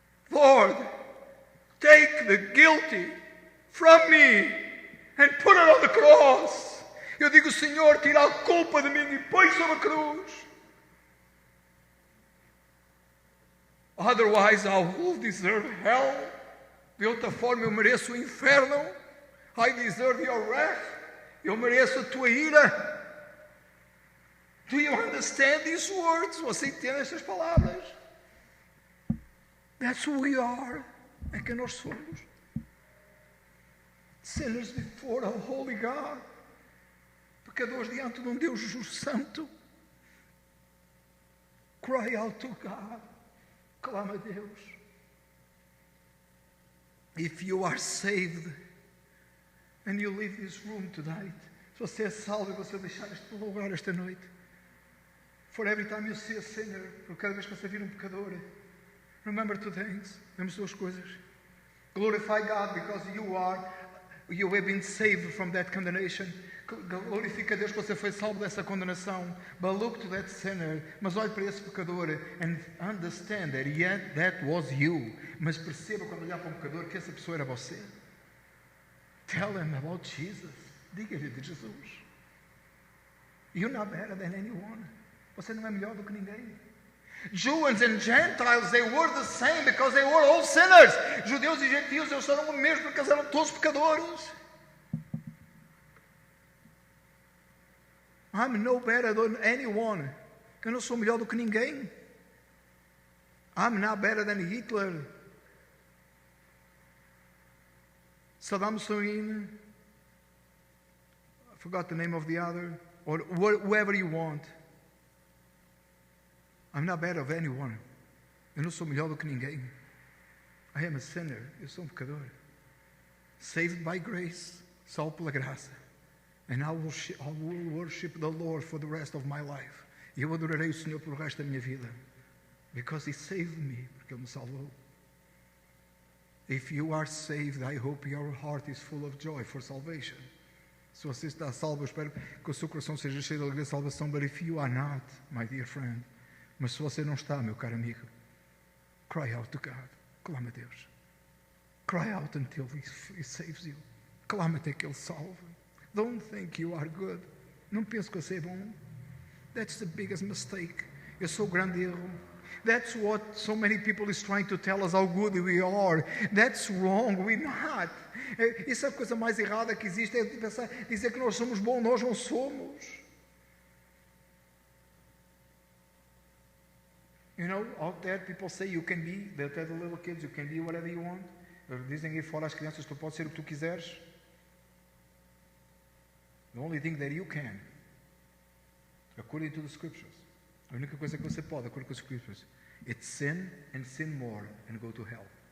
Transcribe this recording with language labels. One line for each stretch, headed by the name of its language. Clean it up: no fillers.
English: Lord, take the guilty from me and put it on the cross.
Portuguese: Eu digo, Senhor, tira a culpa de mim e põe sobre a cruz.
English: Otherwise, I will deserve hell.
Portuguese: De outra forma, eu mereço o inferno.
English: I deserve your wrath.
Portuguese: Eu mereço a tua ira.
English: Do you understand these words?
Portuguese: Você entende estas palavras?
English: That's who we are.
Portuguese: É que nós somos.
English: Sinners before a holy God.
Portuguese: Pecadores diante de um Deus justo santo.
English: Cry out to God.
Portuguese: Clama a Deus.
English: If you are saved and you leave this room tonight,
Portuguese: se você é salvo e você deixar este lugar esta noite,
English: for every time you see a sinner,
Portuguese: por cada vez que você vir um pecador,
English: remember two things.
Portuguese: Lembra duas coisas.
English: Glorify God because you have been saved from that condemnation.
Portuguese: Glorifica a Deus que você foi salvo dessa condenação.
English: But look to that sinner.
Portuguese: Mas olhe para esse pecador
English: and understand that yet that was you.
Portuguese: Mas perceba quando olhar para um pecador que essa pessoa era você.
English: Tell him about Jesus.
Portuguese: Diga-lhe de Jesus.
English: You're not better than anyone.
Portuguese: Você não é melhor do que ninguém.
English: Jews and Gentiles, they were the same because they were all sinners.
Portuguese: Judeus e gentios, eles eram o mesmo porque eles eram todos pecadores.
English: I'm no better than anyone.
Portuguese: Eu não sou melhor do que ninguém.
English: I'm not better than Hitler. Saddam Hussein. I forgot the name of the other. Or whoever you want. I'm not better than anyone.
Portuguese: Eu não sou melhor do que ninguém.
English: I am a sinner.
Portuguese: Eu sou um pecador.
English: Saved by grace.
Portuguese: Salvo pela graça.
English: And I will worship the Lord for the rest of my life.
Portuguese: E eu adorarei o Senhor pelo resto da minha vida.
English: Because He saved me.
Portuguese: Porque Ele me salvou.
English: If you are saved, I hope your heart is full of joy for salvation.
Portuguese: Se você está salvo, eu espero que o seu coração seja cheio de alegria de salvação.
English: But if you are not, my dear friend,
Portuguese: mas se você não está, meu caro amigo,
English: cry out to God.
Portuguese: Clama a Deus.
English: Cry out until He saves you.
Portuguese: Clama até que Ele salve.
English: Don't think you are good.
Portuguese: Não pense que você é bom.
English: That's the biggest mistake.
Portuguese: Esse é o grande erro.
English: That's what so many people is trying to tell us how good we are. That's wrong. We're not.
Portuguese: Isso é a coisa mais errada que existe. É pensar, dizer que nós somos bons, nós não somos.
English: You know, out there people say you can be. They'll tell the little kids you can be whatever you want.
Portuguese: Dizem aí fora às crianças tu podes ser o que tu quiseres.
English: The only thing that you can, according to the scriptures,
Portuguese: a única coisa que você pode,
English: according to the scriptures, it's sin and sin more and go to hell.